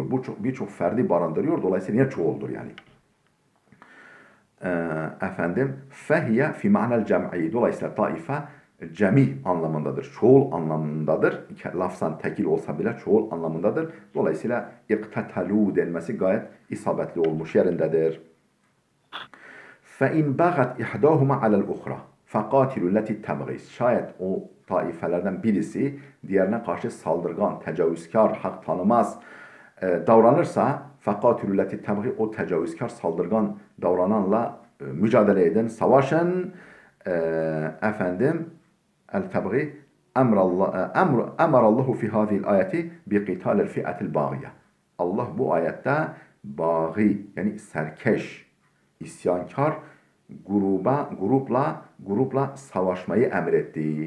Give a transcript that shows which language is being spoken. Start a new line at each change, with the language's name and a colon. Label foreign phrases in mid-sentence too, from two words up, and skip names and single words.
Turkish: Birçok ferdi barındırıyor. Dolayısıyla niye çoğuldur yani? Efendim
Arabic: فهي في معنى الجمع.
Turkish: Dolayısıyla taife cemi anlamındadır. Çoğul anlamındadır. Lafzan tekil olsa bile çoğul anlamındadır. Dolayısıyla iqtatalu denmesi gayet isabetli olmuş yerindedir.
Arabic: فَاِنْ بَغَتْ اِحْدَاهُمَا عَلَى الْاُخْرَى فَقَاتِلُوا الَّتِي تَبْغِيسِ
Turkish: Şayet o taifelerden birisi diğerine karşı saldırgan, tecavüzkar, hak tanımaz davranırsa
Arabic: فَقَاتِلُوا الَّتِي تَبْغِي
Turkish: o tecavüzkar, saldırgan davrananla mücadele edin, savaşın.
Arabic: Efendim البغي أمر الله في هذه الآية بقتال الفئة الباغية.
Turkish: Allah bu ayette bagi yani serkeş, isyankar grupla savaşmayı emretti.